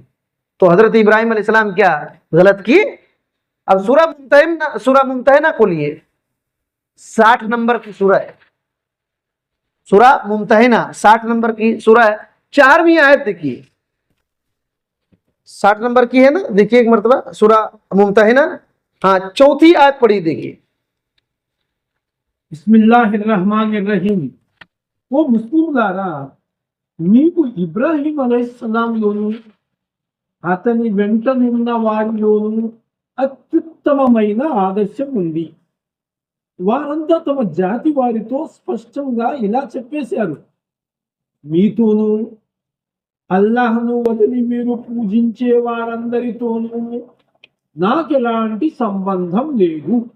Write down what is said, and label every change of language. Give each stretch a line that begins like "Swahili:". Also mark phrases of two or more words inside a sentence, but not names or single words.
Urdu: تو حضرت ابراہیم
Arabic: علیہ السلام
Urdu: کیا غلط کی؟ اب سورہ ممتحنہ کھولیے، 60 نمبر کی سورہ ہے، سورہ ممتحنہ 60 نمبر کی سورہ ہے، 4ویں آیت دیکھیے، 60 نمبر کی ہے نا، دیکھیے ایک مرتبہ سورہ ممتحنہ، ہاں 4تھی آیت پڑھی دیکھیے۔
Arabic: بسم اللہ الرحمن الرحیم.
Telugu: ఓ ముస్లింలారా, మీకు ఇబ్రాహీం అలైహిస్సలాంలోను అతని వెంటనున్న వారిలోను అత్యుత్తమమైన ఆదర్శం ఉంది. వారంతా తమ జాతి వారితో స్పష్టంగా ఇలా చెప్పేశారు, మీతోనూ అల్లాహ్ను వదిలి మీరు పూజించే వారందరితోనూ నాకెలాంటి సంబంధం లేదు.